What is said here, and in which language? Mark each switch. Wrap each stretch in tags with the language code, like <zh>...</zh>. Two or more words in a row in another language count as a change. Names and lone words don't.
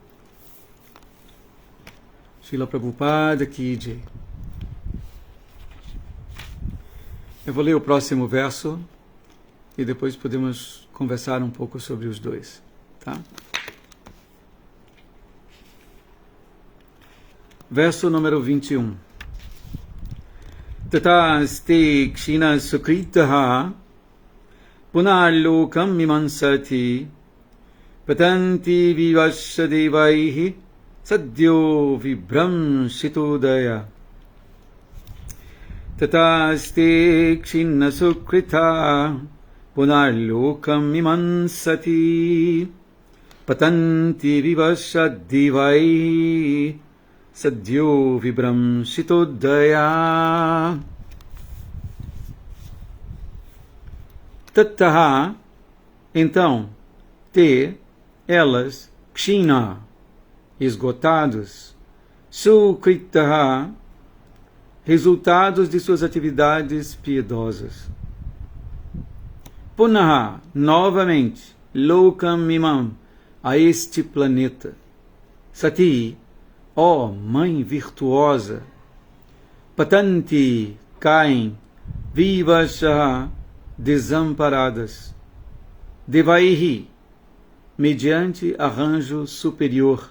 <sa>Srila Prabhupada Ki Jai.</sa> <pt>Eu vou ler o próximo verso e depois podemos conversar um pouco sobre os dois, tá? Verso número 21.</pt> <sa>Tata asti kshina sukritaha punarlokam mimansati patanti vivasya devaihi sadyo vibramshitodaya. Tata asti kshina sukrita punarlokam mimansati patanti vivasya divai sadhyo vibramshitodaya. Tattaha,</sa> <pt>então, elas, kshina, esgotados, sukritaha, resultados de suas atividades piedosas. Punaha, novamente,</pt> <sa>lokam imam,</sa> <pt>a este planeta. Sati, ó mãe virtuosa. Patanti, caem, vivasha, desamparadas. Devaihi, mediante arranjo superior.</pt>